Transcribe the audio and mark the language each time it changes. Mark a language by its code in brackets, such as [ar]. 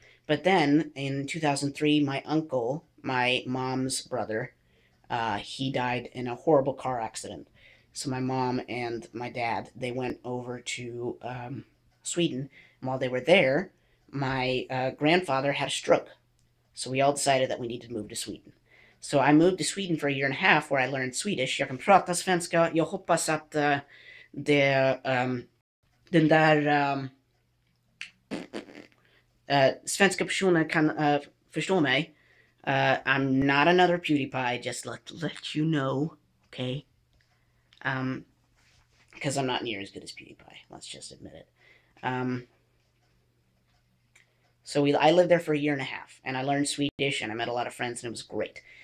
[en] But then in 2003, my uncle, my mom's brother, he died in a horrible car accident. So my mom and my dad, they went over to Sweden. And while they were there, my grandfather had a stroke. So we all decided that we needed to move to Sweden. So I moved to Sweden for a year and a half where I learned Swedish. [sv] Jag kan prata svenska. Jag hoppas att den där svenska personen kan förstå mig. [en] I'm not another PewDiePie, just let you know, okay? Because I'm not near as good as PewDiePie, let's just admit it. So I lived there for a year and a half, and I learned Swedish, and I met a lot of friends, and it was great.